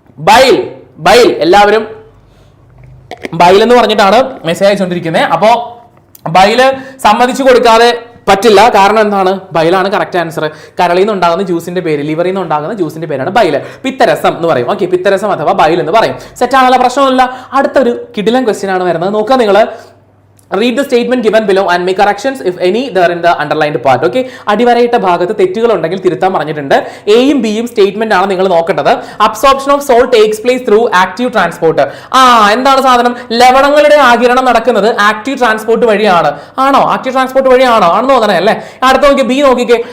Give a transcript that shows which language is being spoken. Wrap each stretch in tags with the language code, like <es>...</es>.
<ml>Bile. Bile, എല്ലാവരും bile എന്ന് പറഞ്ഞിട്ടാണ് മെസ്സേജ് അയച്ചുകൊണ്ടിരിക്കുന്നത്. അപ്പോ ബൈല് സമ്മതിച്ചു കൊടുക്കാതെ പറ്റില്ല. കാരണം എന്താണ്? ബൈലാണ് കറക്റ്റ് ആൻസർ. കരളിൽ നിന്ന് ഉണ്ടാകുന്ന ജ്യൂസിന്റെ പേര്, ലിവറിൽ നിന്ന് ഉണ്ടാകുന്ന ജ്യൂസിന്റെ പേരാണ് ബൈല്. പിത്തരസം എന്ന് പറയും. ഓക്കെ, പിത്തരസം അഥവാ ബൈൽ എന്ന് പറയും. സെറ്റ് ആണല്ലോ, പ്രശ്നമൊന്നുമില്ല. അടുത്തൊരു കിടിലൻ ക്വസ്റ്റ്യൻ ആണ് വരുന്നത്. നോക്കുക നിങ്ങൾ.</ml> <en>Read the statement given below and make corrections if any there in the underlined part.</en> <ml>Okay, അടിവരയിട്ട ഭാഗത്ത് തെറ്റുകൾ ഉണ്ടെങ്കിൽ തിരുത്താൻ പറഞ്ഞിട്ടുണ്ട്. എയും ബിയും സ്റ്റേറ്റ്മെന്റ് ആണ് നിങ്ങൾ നോക്കേണ്ടത്.</ml> <en>Absorption of salt takes place through active transport.</en> <ml>എന്താണ് സാധനം? ലവണങ്ങളുടെ ആഗിരണം നടക്കുന്നത് ആക്റ്റീവ് ട്രാൻസ്പോർട്ട് വഴിയാണ്. ആണോ? Active transport വഴിയാണോ? ആണെന്ന് തോന്നണേ അല്ലേ. അടുത്ത നോക്കി, ബി നോക്കിക്കേ.</ml>